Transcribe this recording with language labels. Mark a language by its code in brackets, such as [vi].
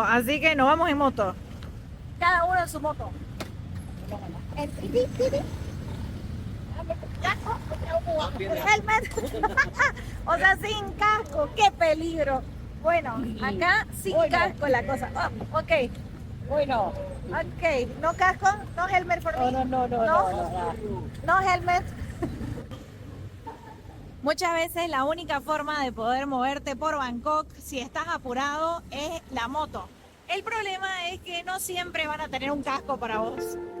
[es] Así que nos vamos en moto. Cada uno en su moto. [en] Helmet. [es] O sea, sin casco. ¡Qué peligro! Bueno, acá sin casco la cosa. Oh, ok. Bueno. [en] Ok, [es] no casco, [en] no helmet for me. No. No helmet. [es] Muchas veces la única forma de poder moverte por Bangkok, si estás apurado, es la moto. El problema es que no siempre van a tener un casco para vos.